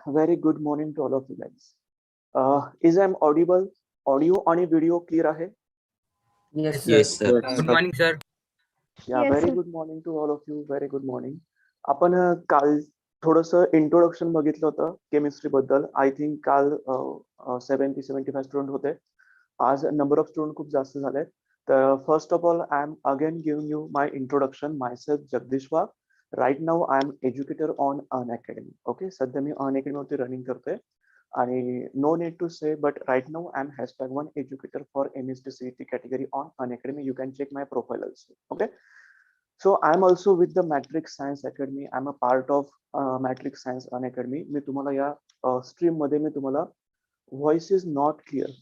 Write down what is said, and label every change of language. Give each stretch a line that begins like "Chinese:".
English: Very good morning to all of you guys. Is I'm audible?
Marathi: Audio आणि video clear आहे?
English: Yes, sir. Yes sir. Good morning sir. Yeah, Yes, very sir. good morning to all of you. Very good morning.
Marathi: आपण काल थोडंसं introduction बघितलं होतं chemistry बद्दल.
English: I think
Marathi: काल 70-75 student होते. आज नंबर ऑफ स्टुडंट खूप जास्त झाले.
English: तर first of all I am again giving you my introduction. Myself Jagdish Wagh. Right now I am educator on Unacademy. Okay,
Marathi: सध्या मी अन अकॅडमीवरती रनिंग करतोय. आणि
English: No need to say but right now I am #1 educator for MST CET category on Unacademy. You can check my profile also. Okay, so I am also with the Matrix Science Academy. I am a part of Matrix Science An Academy.
Marathi: मी तुम्हाला या stream मध्ये मी तुम्हाला
English: voice is not clear.